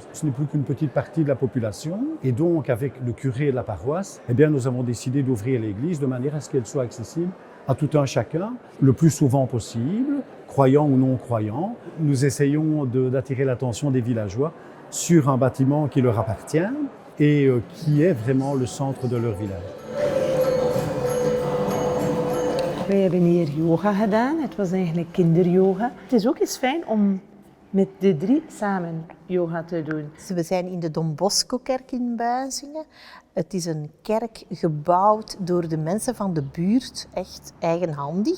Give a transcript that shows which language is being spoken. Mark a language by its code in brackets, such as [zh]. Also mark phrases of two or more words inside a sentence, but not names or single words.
[fr] Ce n'est plus qu'une petite partie de la population et donc avec le curé de la paroisse, eh bien, nous avons décidé d'ouvrir l'église de manière à ce qu'elle soit accessible à tout un chacun, le plus souvent possible, croyants ou non croyants. Nous essayons d'attirer l'attention des villageois sur un bâtiment qui leur appartient et qui est vraiment le centre de leur village. [nl] Wij hebben hier yoga gedaan. Het was eigenlijk kinderyoga. Het is ook eens fijn om met de drie samen yoga te doen. We zijn in de Don Bosco-kerk in Buizingen. Het is een kerk gebouwd door de mensen van de buurt, echt eigenhandig.